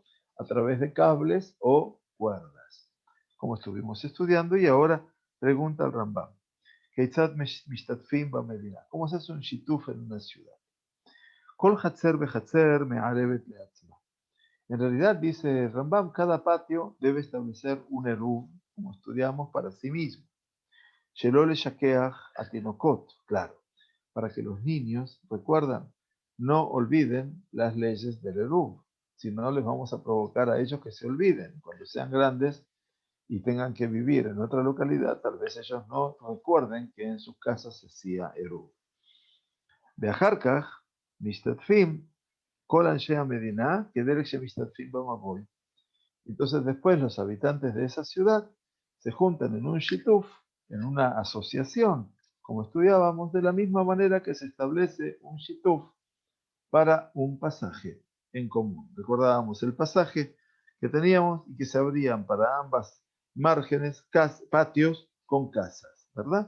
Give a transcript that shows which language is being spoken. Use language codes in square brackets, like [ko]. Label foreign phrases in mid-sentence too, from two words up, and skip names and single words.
[es] A través de cables o cuerdas, como estuvimos estudiando, y ahora pregunta el Rambam. ¿Cómo se hace un shituf en una ciudad? En realidad, dice Rambam, cada patio debe establecer un eruv, como estudiamos, para sí mismo. [he] שלא ישכחו התינוקות, [es] claro, para que los niños, recuerdan, no olviden las leyes del eruv. Si no, les vamos a provocar a ellos que se olviden. Cuando sean grandes y tengan que vivir en otra localidad, tal vez ellos no recuerden que en sus casas se hacía eruv. [he] ואחר כך משתתפים כל אנשי המדינה כדרך שמשתתפים במבוי. [es] Entonces después los habitantes de esa ciudad se juntan en un shituf, en una asociación, como estudiábamos, de la misma manera que se establece un shituf para un pasaje en común. Recordábamos el pasaje que teníamos y que se abrían para ambas márgenes patios con casas, ¿verdad?